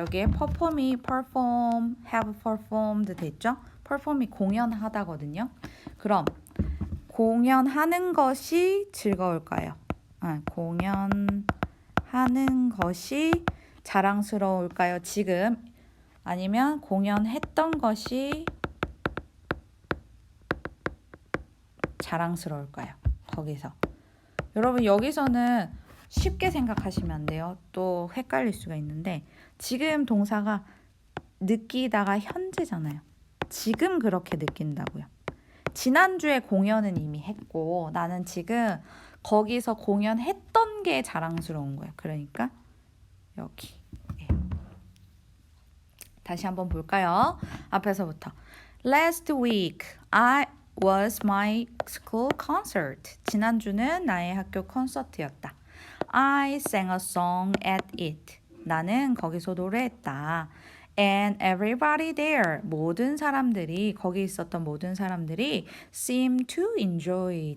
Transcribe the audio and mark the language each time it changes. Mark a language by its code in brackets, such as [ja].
[ko] 여기에 [en] perform, have performed [ko] 됐죠? perform이 공연하다거든요. 그럼 공연하는 것이 즐거울까요? 공연하는 것이 자랑스러울까요? 지금 아니면 공연했던 것이 자랑스러울까요? 거기서 여러분 여기서는 쉽게 생각하시면 안 돼요. 또 헷갈릴 수가 있는데 지금 동사가 느끼다가 현재잖아요. 지금 그렇게 느낀다고요. 지난주에 공연은 이미 했고 나는 지금 거기서 공연했던 게 자랑스러운 거예요. 그러니까 여기 다시 한번 볼까요? 앞에서부터 [en] Last week I was my school concert. [ko] 지난주는 나의 학교 콘서트였다. [en] I sang a song at it. [ko] 나는 거기서 노래했다. [en] And everybody there. [ko] 거기 있었던 모든 사람들이 [en] seemed to enjoy.